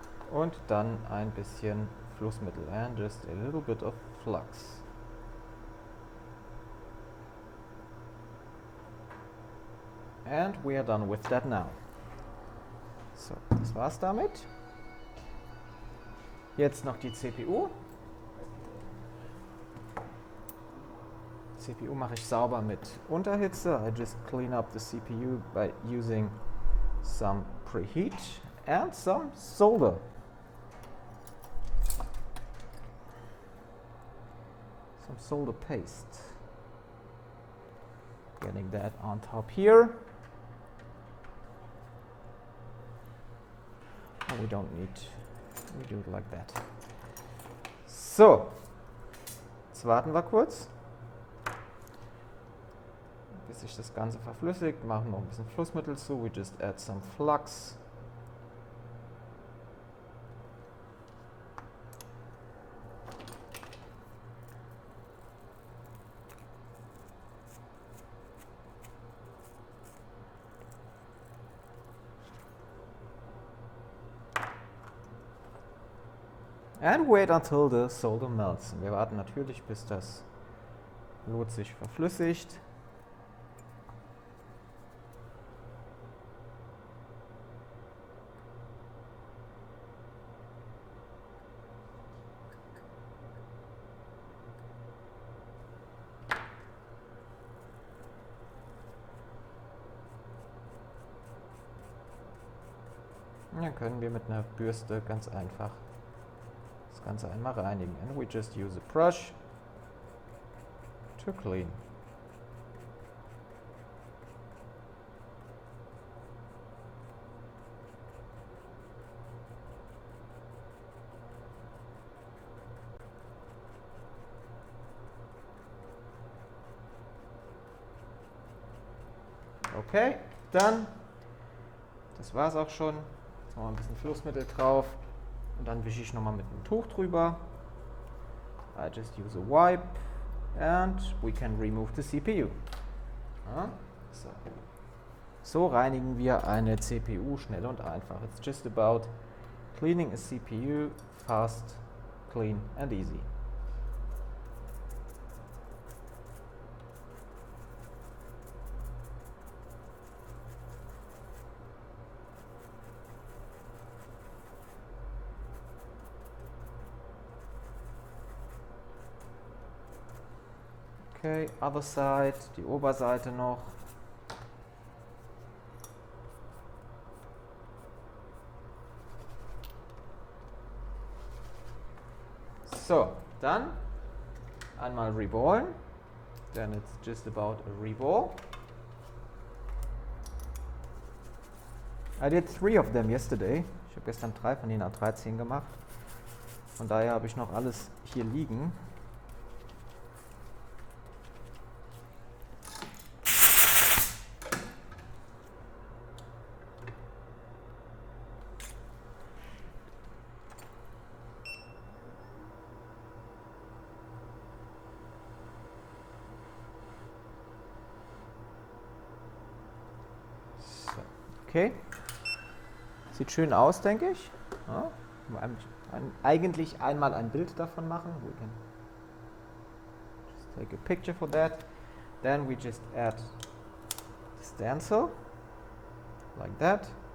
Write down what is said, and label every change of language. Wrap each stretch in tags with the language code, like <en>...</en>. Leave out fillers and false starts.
<de>Und dann ein bisschen Flussmittel,</de> <en>and just a little bit of flux. And we are done with that now.</en> <de>So, das war's damit. Jetzt noch die CPU. CPU mache ich sauber mit Unterhitze.</de> <en>I just clean up the CPU by using some preheat and some solder. Some solder paste. Getting that on top here. Oh, we don't need, we do it like that.</en> <de>So, jetzt warten wir kurz, bis sich das Ganze verflüssigt. Machen noch ein bisschen Flussmittel zu.</de> <en>We just add some flux. And wait until the solder melts.</en> <de>Wir warten natürlich, bis das Lot sich verflüssigt. Dann können wir mit einer Bürste ganz einfach das Ganze einmal reinigen.</de> <en>And we just use a brush to clean.</en> <de>Okay, dann, das war's auch schon. Jetzt noch mal ein bisschen Flussmittel drauf und dann wische ich nochmal mit einem Tuch drüber.</de> <en>I just use a wipe and we can remove the CPU.</en> <de>Ja, so reinigen wir eine CPU schnell und einfach.</de> <en>It's just about cleaning a CPU fast, clean and easy.</en> <de>Okay,</de> <en>other side,</en> <de>die Oberseite noch. So, dann einmal reballen.</de> <en>Then it's just about a reball. I did 3 of them yesterday.</en> <de>Ich habe gestern 3 von den A13 gemacht. Von daher habe ich noch alles hier liegen. Okay, sieht schön aus, denke ich. Ja, eigentlich einmal ein Bild davon machen.</de> <en>We can just take a picture for that. Then we just add the stencil, like that.</en>